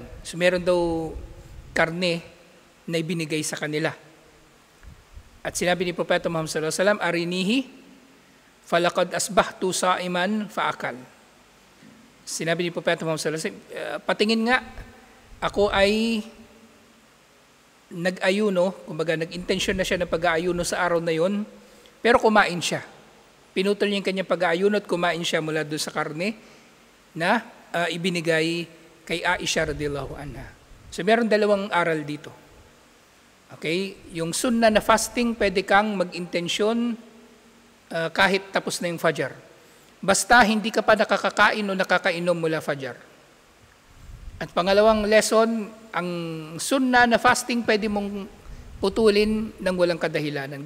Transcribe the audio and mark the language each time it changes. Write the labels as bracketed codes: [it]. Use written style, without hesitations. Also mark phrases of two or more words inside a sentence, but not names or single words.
[tl] So meron daw karne na ibinigay sa kanila. At sinabi ni Propeta Muhammad [ar] صلى الله عليه وسلم، أرينيه فلقد أصبحت صائما فأكل. [tl] Sinabi ni Propeta Muhammad [ar] صلى الله عليه وسلم, [tl] patingin nga, ako ay nag-ayuno, kumbaga nag-intensyon na siya ng pag-aayuno sa araw na yon, pero kumain siya. Pinutol niya yung kanyang pag-aayuno at kumain siya mula doon sa karne na ibinigay kay Aisha [ar] رضي الله عنها. [tl] So meron dalawang aral dito. Okay, yung sunnah na fasting, pwede kang mag-intensyon kahit tapos na yung Fajr. Basta hindi ka pa nakakakain o nakakainom mula Fajr. At pangalawang lesson, ang sunnah na fasting pwede mong putulin ng walang kadahilanan.